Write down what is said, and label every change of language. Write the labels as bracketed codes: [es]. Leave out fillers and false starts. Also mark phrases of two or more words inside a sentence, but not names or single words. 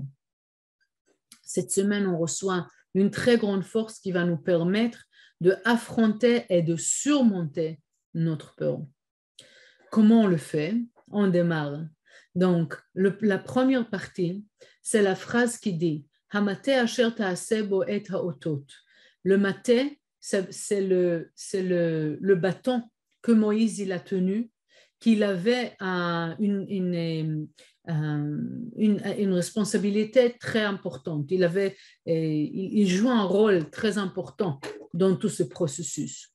[fr] Cette semaine, on reçoit une très grande force qui va nous permettre d'affronter et de surmonter notre peur. Comment on le fait? On démarre. Donc, la première partie, c'est la phrase qui dit [he] המטה אשר תעשה בו את האתת. [fr] Le maté, c'est le bâton que Moïse il a tenu, qu'il avait une responsabilité très importante. Il joue un rôle très important dans tout ce processus.